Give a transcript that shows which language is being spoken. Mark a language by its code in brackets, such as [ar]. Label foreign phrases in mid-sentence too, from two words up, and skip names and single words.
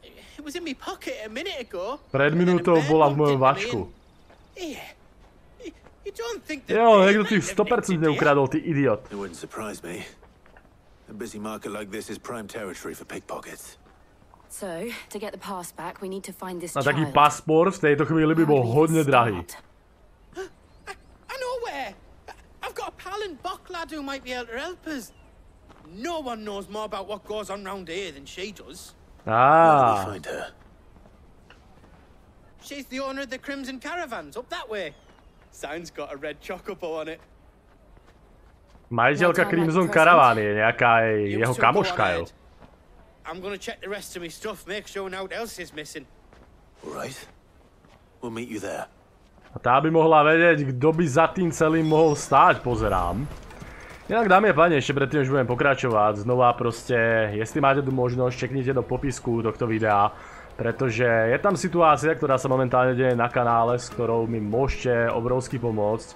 [sk] Pred minútou bola v mojom vačku. [en] You don't think that [sk] Jo, [en] they [sk] niekto [en] might [sk] tých [en] have nicked [sk] 100% [en] it, do you? [sk] neukradol, ty idiot. [en] It wouldn't surprise me. A busy market like this is prime territory for pickpockets. So, to get the pass back, we need to find this [sk] A taký [en] child. [sk] pasport v tejto chvíli by bol hodne drahý. [en] I know where. I've got a pal in Bocklad who might be able to help us. No one knows more about what goes on round here than she does. Where do we Á, find her? She's the owner of the Crimson Caravans, up that way. Sign's got a red chocobo on it. [sk] majiteľka Crimson Caravan je nejaká jeho [en] two go on [sk] kamoška, jo. [en] ahead. I'm gonna check the rest of my stuff, make sure nothing else is missing. All right. We'll meet you there. [sk] A tá by mohla vedieť, kto by za tým celým mohol stáť, pozerám. Inak dámy a páni, ešte predtým, už budem pokračovať, znova proste, jestli máte tu možnosť, čeknite do popisku tohto videa, pretože je tam situácia, ktorá sa momentálne deje na kanále, s ktorou mi môžete obrovsky pomôcť.